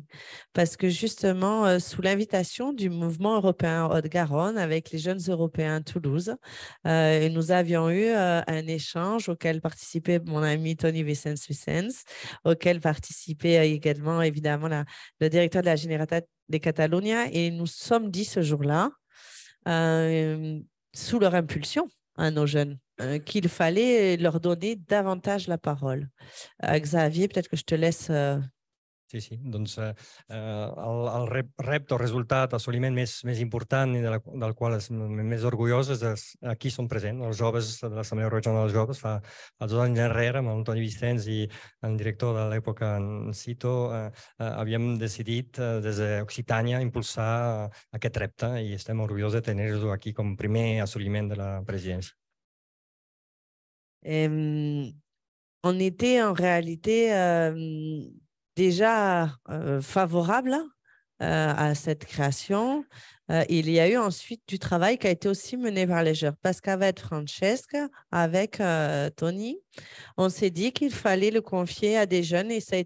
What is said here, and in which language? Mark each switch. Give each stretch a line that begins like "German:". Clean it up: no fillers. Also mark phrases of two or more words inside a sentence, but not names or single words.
French: Parce que justement, sous l'invitation du mouvement européen Haute-Garonne avec les jeunes européens à Toulouse, nous avions eu un échange auquel participait mon ami Tony Vicens, auquel participait également évidemment le directeur de la Generalitat de Catalunya. Et nous sommes dit ce jour-là, sous leur impulsion, à nos jeunes, qu'il fallait leur donner davantage la parole. Xavier, peut-être que je te laisse...
Catalan: Sí, doncs el repte, el resultat, l'assoliment més important i del qual estem més orgullosos és aquí som presents, els joves de l'Assemblea Regional dels Joves. Fa 2 anys enrere, amb el Toni Vicens i el director de l'època, en Cito, havíem decidit des d'Occitània impulsar aquest repte i estem orgullosos de tenir-lo aquí com primer assoliment de la presidència.
French: On était en réalité déjà favorable à cette création. Il y a eu ensuite du travail qui a été aussi mené par les jeunes. Parce qu'avec Francesca, avec Tony, on s'est dit qu'il fallait le confier à des jeunes et ça a